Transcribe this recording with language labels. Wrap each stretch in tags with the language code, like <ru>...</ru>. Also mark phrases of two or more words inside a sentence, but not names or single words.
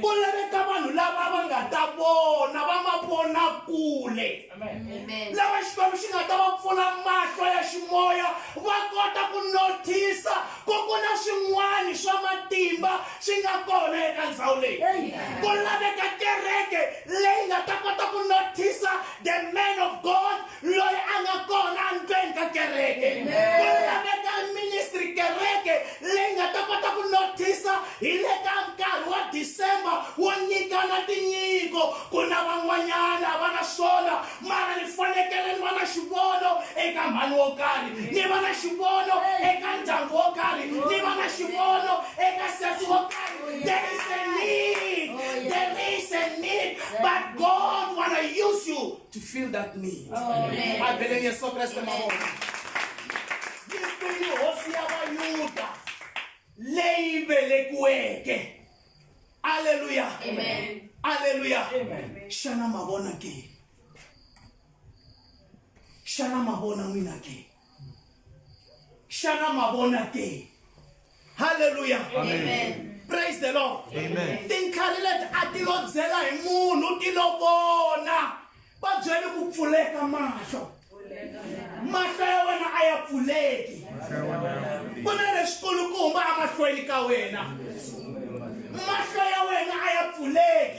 <ts>Ku laveka vanhu lava va nga ta vona, va ma vona kule. Amen. Lava Xikwembu xi nga ta va pfula mahlo ya ximoya, va kota ku nothisa ku ku na swin'wana swa matimba swi nga kona eka ndhawu leyi. Ku laveka kereke leyi nga ta kota ku nothisa</ts> <en>the man of God</en> <ts>loyi a nga kona endzeni ka kereke. Ku laveka ministry kereke leyi nga ta kota ku nothisa hi le ka nkarhi wa December wo nyikana tinyiko. Ku na van'wanyana va na swona, mara ni fanekele ni va na xivono eka mhani wo karhi, ni va na xivono eka ndyangu wo karhi, ni va na xivono eka sesi wo karhi.</ts> <en>There is a need. There is a need, but God wanna use you to fill that need.</en> <ts>Amen.</ts> <en>I believe</en> <ts>Yesu Kriste mavona. Yi kwihi hosi ya vayuda leyi velekiweke. Hallelujah. Amen. Hallelujah. Shana mavona ke. Shana mavona n'wina ke. Shana mavona ke. Hallelujah. Amen.</ts> <en>Praise the Lord.</en> <ts>Amen. Tinkarhi leti a ti lo byela hi munhu ti lo vona. Va byeli ku pfuleka mahlo. mahlo ya wena a ya pfuleki ku na leswikulukumba emahlweni ka wena mahlo ya wena a ya pfuleki</ts>